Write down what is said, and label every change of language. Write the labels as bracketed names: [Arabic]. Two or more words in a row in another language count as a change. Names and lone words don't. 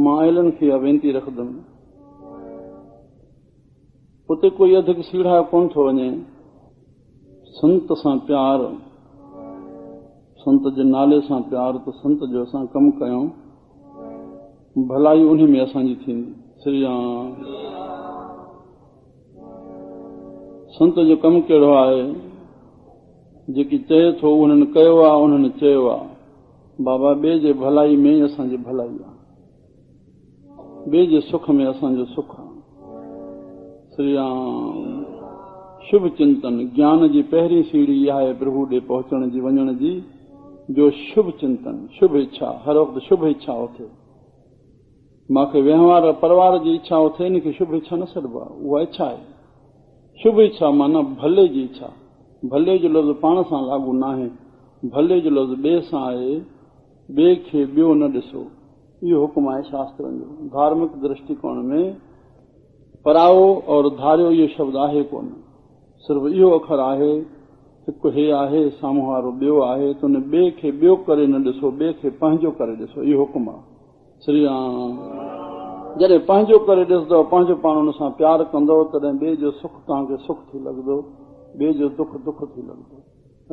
[Sindhi] मां आयलनि खे इहा वेनती रखंदुमि, उते कोई अधु सीढ़ायो कोन थो वञे। संत सां प्यार, संत जे नाले सां प्यार, त संत जो असां कमु कयूं, भलाई उन में असांजी थींदी। श्री राम। संत जो कमु कहिड़ो आहे? जेकी चए थो उन्हनि कयो आहे, उन्हनि चयो आहे। बाबा ॿिए जे भलाई में ई असांजी भलाई आहे, ॿिए जे सुख में असांजो सुख आहे। श्री राम। शुभ चिंतन ज्ञान जी पहिरीं सीढ़ी इहा आहे प्रभु ॾे पहुचण जी, वञण जी। जो शुभ चिंतन, शुभ इच्छा, हर वक्त शुभ इच्छा उथे। मूंखे व्यवहार परिवार जी इच्छा उथे, इनखे शुभ इच्छा न सॾिबो आहे, उहा इच्छा आहे। शुभ इच्छा माना भले जी इच्छा। भले जो लफ़्ज़ पाण सां लागू न आहे, भले जो लफ़्ज़ ॿिए सां आहे। ॿिए खे ॿियो न ॾिसो, इहो हुकुम आहे शास्त्रनि जो। धार्मिक दृष्टिकोण में पराओ और धारियो इहो शब्द आहे कोन, सिर्फ़ इहो अखर आहे, हिकु हे आहे, साम्हूं वारो ॿियो आहे, त उन ॿिए खे ॿियो करे न ॾिसो, ॿिए खे पंहिंजो करे ॾिसो, इहो हुकुम आहे। श्री राम जॾहिं पंहिंजो करे ॾिसंदव, पंहिंजो पाण हुन सां प्यारु कंदव, तॾहिं ॿिए जो सुख तव्हांखे सुख थी लॻंदो, ॿिए जो दुख दुख थी लॻंदो।